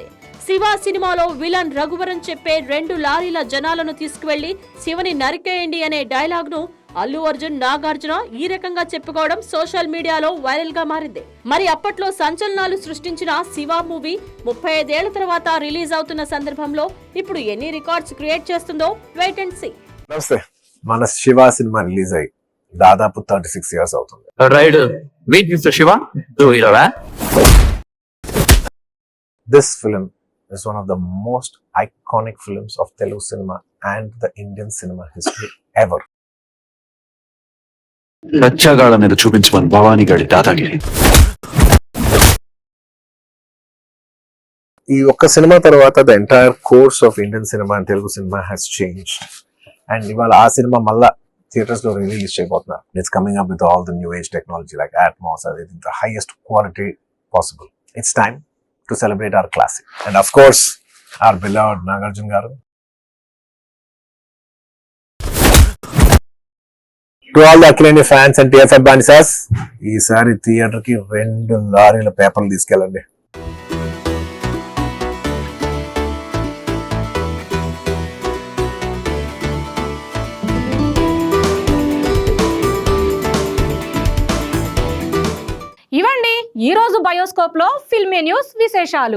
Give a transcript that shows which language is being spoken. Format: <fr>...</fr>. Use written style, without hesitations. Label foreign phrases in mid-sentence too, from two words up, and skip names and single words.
<te>శివ సినిమాలో విలన్ రఘువరన్ చెప్పే 2 లారీల జనాలను తీసుకువెళ్లి శివని నరికేయండి అనే డైలాగ్ ను అల్లు అర్జున్ నాగార్జున ఈ రకంగా చెప్పుకోవడం</te> <en>social mediaలో</en> <te>వైరల్ గా మారింది. మరి అప్పట్లో సంచలనాలు సృష్టించిన శివ మూవీ 35 ఏళ్ల తర్వాత రిలీజ్ అవుతున్న సందర్భంలో ఇప్పుడు ఎన్ని</te> <en>records create</en> <te>చేస్తుందో</te> <en>wait and see.</en> <te>నమస్తే. మన శివ సినిమా రిలీజ్ అయ్యి దాదాపు 36 ఇయర్స్ అవుతుంది.</te> <en>Right. Wait, Mr. Shiva. Do you know that? This film is one of the most iconic films of Telugu cinema and the Indian cinema history ever.</en> <te>రచ్చగాళ్ళ మీద చూపించమని భవానీ గడి దాదాగిరి. ఈ ఒక్క సినిమా తర్వాత</te> <en>the entire course of Indian cinema and Telugu cinema has change.</en> <te>అండ్ ఇవాళ ఆ సినిమా మళ్ళా థియేటర్స్ లో రిలీజ్ చేయబోతున్నారు.</te> <en>It's coming up with all the new age technology like Atmos, the highest quality possible. It's time to celebrate our classic and of course our beloved Nagarjuna గారు. To all the Akileni fans and TFF banisas,</en> <te>ఈసారి థియేటర్ కి 2 లారీల పేపర్లు తీసుకెళ్ళండి. ఇవండి ఈ రోజు బయోస్కోప్ లో</te> <en>filmy news</en> <te>విశేషాలు.</te>